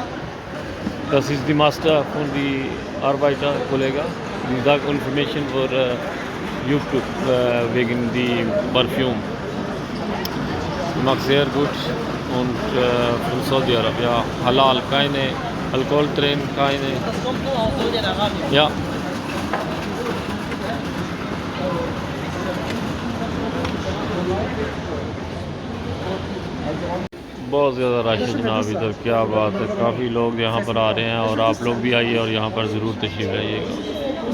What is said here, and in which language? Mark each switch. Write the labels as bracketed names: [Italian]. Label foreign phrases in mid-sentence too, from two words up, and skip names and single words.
[German] das ist die Master von die Arbeiter, Kollege. Die sagt Information für YouTube wegen die Parfüm. Macht sehr gut und von Saudi Arabia. Halal, keine Alkohol drin, keine. Das kommt nur aus Saudi-Arabien. Ja. [Hindi] बहुत ज़्यादा रश है जनाब इधर, क्या बात है। काफ़ी लोग यहाँ पर आ रहे हैं और आप लोग भी आइए और यहाँ पर ज़रूर तशरीफ़ लाइएगा।